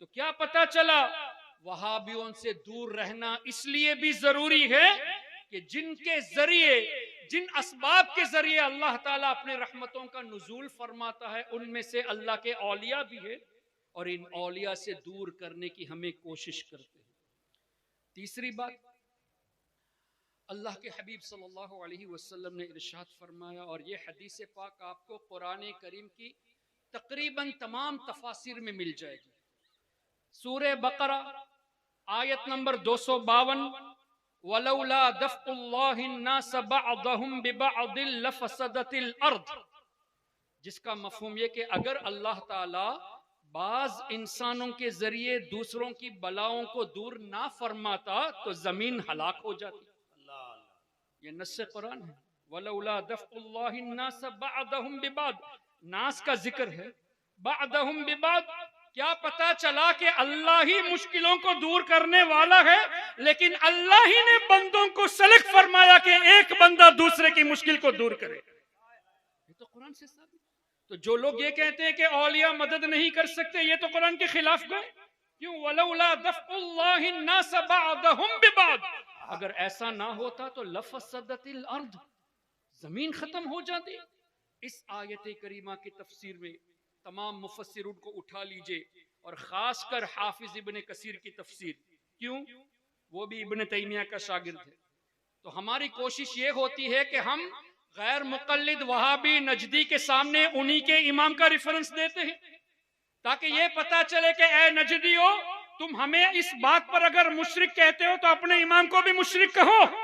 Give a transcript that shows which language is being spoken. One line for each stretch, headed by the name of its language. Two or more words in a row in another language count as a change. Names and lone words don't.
Urdu: تو کیا پتا چلا، وہابیوں سے دور رہنا اس لیے بھی ضروری ہے کہ جن کے ذریعے، جن اسباب کے ذریعے اللہ تعالیٰ اپنے رحمتوں کا نزول فرماتا ہے، ان میں سے اللہ کے اولیاء بھی ہے، اور ان اولیاء سے دور کرنے کی ہمیں کوشش کرتے ہیں. تیسری بات، اللہ کے حبیب
Arabic: صلى الله عليه وسلم
Urdu: نے ارشاد فرمایا، اور یہ حدیث پاک آپ کو قرآن کریم کی تقریباً تمام تفاسیر میں مل جائے گی. سورہ بقرہ آیت نمبر 252,
Arabic: ولولا دفع الله الناس بعضهم ببعض لفسدت الأرض,
Urdu: جس کا مفہوم یہ کہ اگر اللہ تعالیٰ بعض انسانوں کے ذریعے دوسروں کی بلاؤں کو دور نہ فرماتا تو زمین ہلاک ہو جاتی. یہ نص قرآن ہے.
Arabic: ولولا دفع الله الناس بعضهم ببعض,
Urdu: ناس کا ذکر ہے,
Arabic: بعضهم ببعض,
Urdu: کیا پتا چلا کہ اللہ ہی مشکلوں کو دور کرنے والا ہے، لیکن اللہ ہی نے بندوں کو سلیکٹ فرمایا کہ ایک بندہ دوسرے کی مشکل کو دور کرے. یہ تو قرآن سے ثابت. تو جو لوگ یہ کہتے ہیں کہ اولیاء مدد نہیں کر سکتے، یہ تو قرآن کے خلاف گئے. کیوں?
Arabic: ولولا دفع الله الناس بعضهم ببعض,
Urdu: اگر ایسا نہ ہوتا تو
Arabic: لفسدت الأرض,
Urdu: زمین ختم ہو جاتی. اس آیت کریمہ کی تفسیر میں تمام مفسرون کو اٹھا لیجیے، اور خاص کر حافظ ابن کثیر کی تفسیر. کیوں? وہ بھی ابن تیمیہ کا شاگرد ہے۔ تو ہماری کوشش یہ ہوتی ہے کہ ہم غیر مقلد وہابی نجدی کے سامنے انہی کے امام کا ریفرنس دیتے ہیں، تاکہ یہ پتا چلے کہ اے نجدیو، تم ہمیں اس بات پر اگر مشرک کہتے ہو تو اپنے امام کو بھی مشرک کہو.